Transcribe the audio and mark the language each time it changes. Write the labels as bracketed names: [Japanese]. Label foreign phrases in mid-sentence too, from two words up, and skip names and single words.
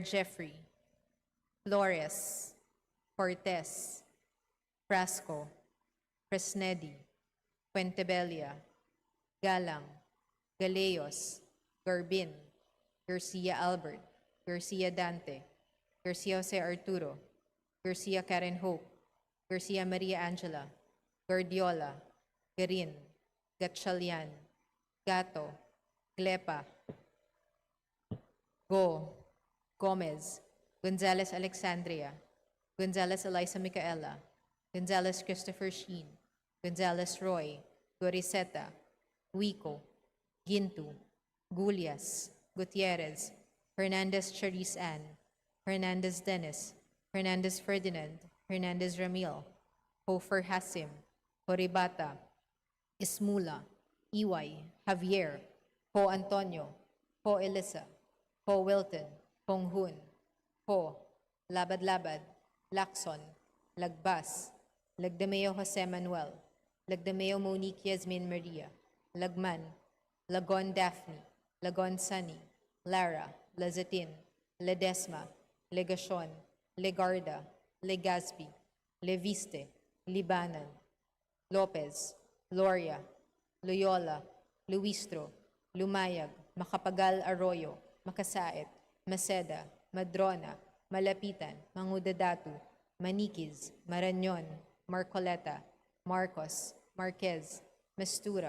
[English] Jeffrey, Flores, Cortez, Frasco, Fresnedi, Fuentebella, Galang, Galeos, Garbin, Garcia Albert, Garcia Dante, Garcia Jose Arturo, Garcia Karen Hope, Garcia Maria Angela, Guardiola, Garin, Gatchalian, Gato, Glepa, Go, Gomez, Gonzalez Alexandria, Gonzalez Eliza Micaela, Gonzalez Christopher Sheen, Gonzalez Roy, Goriseta, Huico, Gintu, Gulias, Gutierrez, Hernandez Charisse Ann, Hernandez Dennis, Hernandez Ferdinand, Hernandez Ramil, Hofer Hasim, Horibata, Ismula, Iway, Javier, Ho Antonio, Ho Elisa, Ho Wilton, Hong Hun, Ho, Labad-Labad, Lacson, Lagbas, Lagdameo Jose Manuel, Lagdameo Monique Yasmin Maria, Lagman, Lagon Daphne, Lagon Sunny, Lara, Lazatin, Ledesma, Legacion, Legarda, Legazpi, Leviste, Libanan, Lopez, Loria, Loyola, Luistro, Lumayag, Macapagal Arroyo, Makasait, Maceda, Madrona, Malapitan, Mangudadatu, Maniquis, Marañon, Marcoleta, Marcos, Marquez, Mastura,